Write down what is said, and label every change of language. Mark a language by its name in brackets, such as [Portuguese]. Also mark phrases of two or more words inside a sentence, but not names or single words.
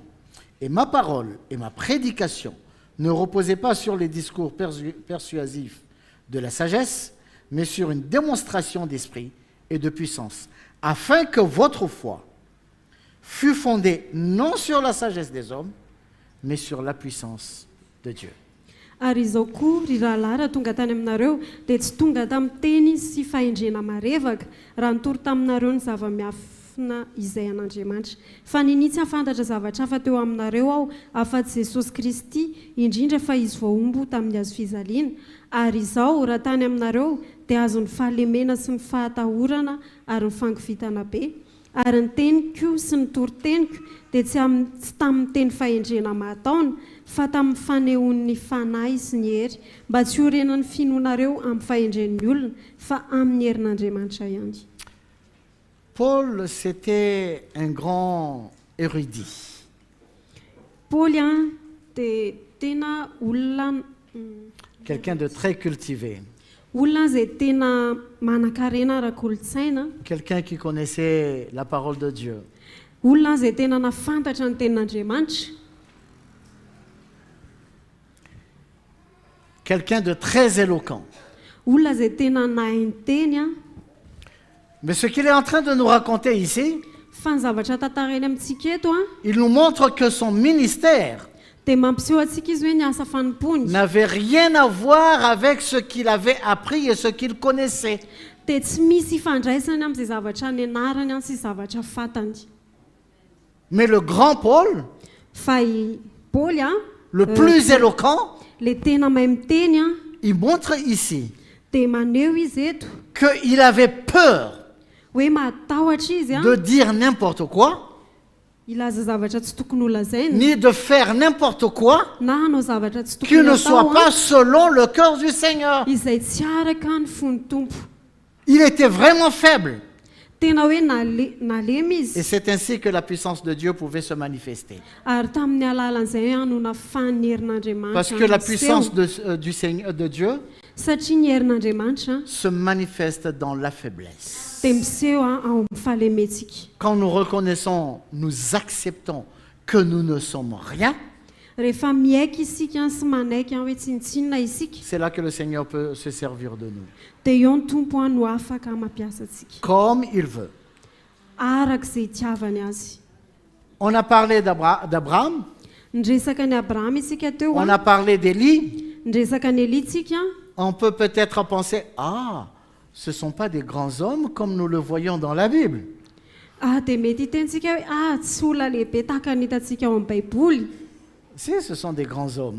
[French] Et ma parole et ma prédication ne reposaient pas sur les discours persuasifs de la sagesse, mais sur une démonstration d'esprit et de puissance, afin que votre foi fût fondée non sur la sagesse des hommes, mais sur la puissance de Dieu. [Malagasy] Ary izao koa ry rahalahy raha tonga tany aminareo dia tsy tonga tamin'ny teny sy fahendrena marevaka raha nitory taminareo ny zava-miafina izay an'Andriamanitra fa ninitsy hafantatra zavatra hafa teo aminareo aho afa-tsy Jesosy Kristy indrindra fa izy voaombo tamin'ny hazo fizaliana ary izao raha tany aminareo dia azony fahalemena sy ny fahatahorana ary ny fangovitana be ary ny teniko sy ny toroteniko dia tsy tamin'ny teny fahendrena mahataona fa tamin'ny fanehoan'ny fanahy sy ny hery mba tsy horenan'ny finoanareo amin'ny fahendren'ny olona fa amin'ny herin'Andriamanitra ihany. [French] Paul, c'était un grand érudit. [Malagasy] Paul dia tena olona [French] Quelqu'un de très cultivé. [Malagasy] Olona izay tena manan-karena ara-kolontsaina. [French] Quelqu'un qui connaissait la parole de Dieu. [Malagasy] Olona izay tena nafantatra ny tenin'Andriamanitra. [French] Quelqu'un de très éloquent. [Malagasy] Olona izay tena nahay ny teny. [French] Mais ce qu'il est en train de nous raconter ici, [Malagasy] Fa ny zavatra tantarany amintsika eto [French] il nous montre que son ministère [Malagasy] dia mampiseho antsika izy hoe ny asa fanompony [French] n'avait rien à voir avec ce qu'il avait appris et ce qu'il connaissait. [Malagasy] dia tsy misy ifandraisany amin'izay zavatra nianarany sy zavatra fantany. [French] Mais le grand Paul, [Malagasy] Fa i Paul [French] le plus éloquent, [Malagasy] le tena mahay miteny [French] il montre ici [Malagasy] dia maneho izy eto [French] qu'il avait peur [Malagasy] hoe matahotra izy [French] de dire n'importe quoi, [Malagasy] ilaza zavatra tsy tokony ho lazaina [French] ni de faire n'importe quoi [Malagasy] na hanao zavatra tsy [French] qui [Malagasy] tokony [French] ne soit [Malagasy] atao [French] pas selon le cœur du Seigneur. [Malagasy] izay tsy araka ny fon'ny tompo. [French] Il était vraiment faible. [Malagasy] Tena hoe nalemy [French] Et [Malagasy] izy [French] c'est ainsi que la puissance de Dieu pouvait se manifester. [Malagasy] ary tamin'ny alalan'izay no nafany herin'Andriamanitra [French] Parce que la [Malagasy] miseho. [French] puissance du Seigneur, de Dieu [Malagasy] Satria ny herin'Andriamanitra [French] se manifeste dans la faiblesse. [Malagasy] dia miseho ao amin'ny fahalementsika. [French] Quand nous reconnaissons, nous acceptons que nous ne sommes rien, [Malagasy] Rehefa miaiky isika sy manaiky hoe tsinitsinina isika [French] c'est là que le Seigneur peut se servir de nous, [Malagasy] dia eo ny tompo no afaka mampiasa antsika [French] comme il veut. [Malagasy] arak'izay itiavany azy. [French] On a parlé d'Abraham, [Malagasy] Nresaka ny Abrahama isika teo [French] on a parlé d'Élie. [Malagasy] nresaka ny Elia tsika [French] On peut peut-être penser, ah, ce ne sont pas des grands hommes comme nous le voyons dans la Bible. [Malagasy] dia mety hitentsika hoe tsy olona lehibe tahaka ny hitantsika ao amin'ny baiboly [French] Si, ce sont des grands hommes.